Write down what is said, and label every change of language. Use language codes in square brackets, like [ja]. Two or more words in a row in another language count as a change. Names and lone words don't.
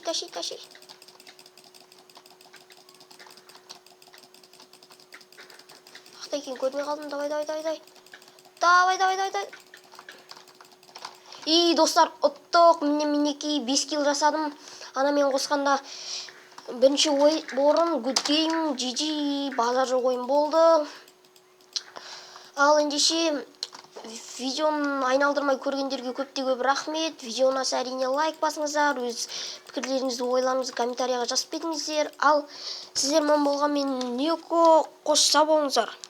[kk] Тақта екен, көрмей қалдым. Давай. И достар, ұттық. Мінекей 5 килл жасадым. Ана мен қосқанда бірінші орын, [en] good game, GG, [kk] базар жоқ ойын болды. Ал ендеше видеоны айналдырмай көргендерге көп рахмет. Видеоны әрине лайк басыңыздар, өз пікірлеріңізді, ойларыңызды комментарияға жазып кетіңіздер. Ал сіздер мен болған мен Еко, қош сау болыңыздар.